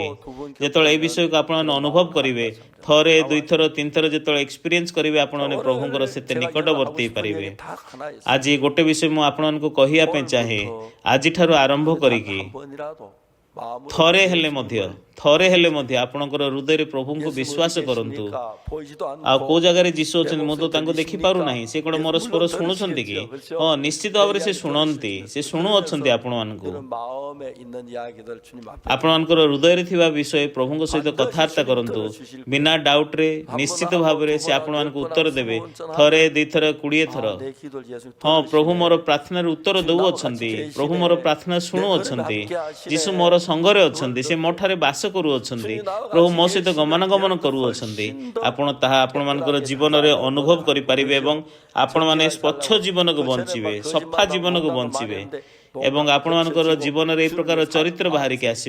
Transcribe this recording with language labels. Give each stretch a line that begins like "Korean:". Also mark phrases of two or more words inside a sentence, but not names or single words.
Odia: ଯେତେବେଳେ ଏହି ବିଷୟକୁ ଆପଣମାନେ ଅନୁଭବ କରିବେ, ଥରେ, ଦୁଇଥର, ତିନିଥର ଯେତେବେଳେ ଏକ୍ସପିରିଏନ୍ସ କରିବେ, ଆପଣମାନେ ପ୍ରଭୁଙ୍କର ସେତେ ନିକଟବର୍ତ୍ତୀ ହେଇପାରିବେ। ଆଜି ଗୋଟେ ବିଷୟ ମୁଁ ଆପଣମାନଙ୍କୁ କହିବା ପାଇଁ ଚାହେଁ, ଆଜିଠାରୁ ଆରମ୍ଭ କରିକି
Korean: 마음으로
Odia: ଥରେ ହେଲେ ମଧ୍ୟ ଆପଣଙ୍କର ହୃଦୟରେ ପ୍ରଭୁଙ୍କୁ ବିଶ୍ୱାସ କରନ୍ତୁ।
Korean: 계십니까? 보이지도
Odia: ଆଉ କୋଉ
Korean: 않고
Odia: ଜାଗାରେ ଯୀଶୁ
Korean: 내
Odia: ଅଛନ୍ତି ମୁଁ ତ
Korean: 목소리
Odia: ତାଙ୍କୁ ଦେଖିପାରୁନାହିଁ, ସେ କ'ଣ ମୋର ସ୍ୱର
Korean: 물론
Odia: ଶୁଣୁଛନ୍ତି କି?
Korean: 들으시겠죠.
Odia: ହଁ,
Korean: 그렇죠?
Odia: ନିଶ୍ଚିତ
Korean: 내
Odia: ଭାବରେ ସେ
Korean: 이야기
Odia: ଶୁଣନ୍ତି, ସେ
Korean: 들으시겠죠.
Odia: ଶୁଣୁଅଛନ୍ତି
Korean: 들으면서
Odia: ଆପଣମାନଙ୍କୁ।
Korean: 그런 마음에 있는 이야기들 주님 앞에
Odia: ଆପଣମାନଙ୍କର ହୃଦୟରେ ଥିବା ବିଷୟ ପ୍ରଭୁଙ୍କ ସହିତ କଥାବାର୍ତ୍ତା କରନ୍ତୁ। ବିନା ଡାଉଟରେ ନିଶ୍ଚିତ ଭାବରେ ସେ ଆପଣମାନଙ୍କୁ ଉତ୍ତର ଦେବେ। ଥରେ, 2 ଥର, 20 ଥର।
Korean: 내 기도를 예수
Odia: ହଁ, ପ୍ରଭୁ ମୋର
Korean: 들으시네.
Odia: ପ୍ରାର୍ଥନାର ଉତ୍ତର ଦେଉଅଛନ୍ତି, ପ୍ରଭୁ ମୋର ପ୍ରାର୍ଥନା ଶୁଣୁଅଛନ୍ତି। ଯୀଶୁ ମୋର ସଙ୍ଗରେ ଅଛନ୍ତି, ସେ ମୋ ଠାରେ ବାସ କରୁଅଛନ୍ତି, ପ୍ରଭୁ ମୋ ସହିତ ଗମନାଗମନ କରୁଅଛନ୍ତି। ଆପଣ ତାହା ଆପଣମାନଙ୍କର ଜୀବନରେ ଅନୁଭବ କରିପାରିବେ ଏବଂ ଆପଣମାନେ ସ୍ୱଚ୍ଛ ଜୀବନକୁ ବଞ୍ଚିବେ, ସଫା ଜୀବନକୁ ବଞ୍ଚିବେ ଏବଂ ଆପଣମାନଙ୍କର ଜୀବନରେ ଏହି ପ୍ରକାର ଚରିତ୍ର ବାହାରିକି ଆସିବ।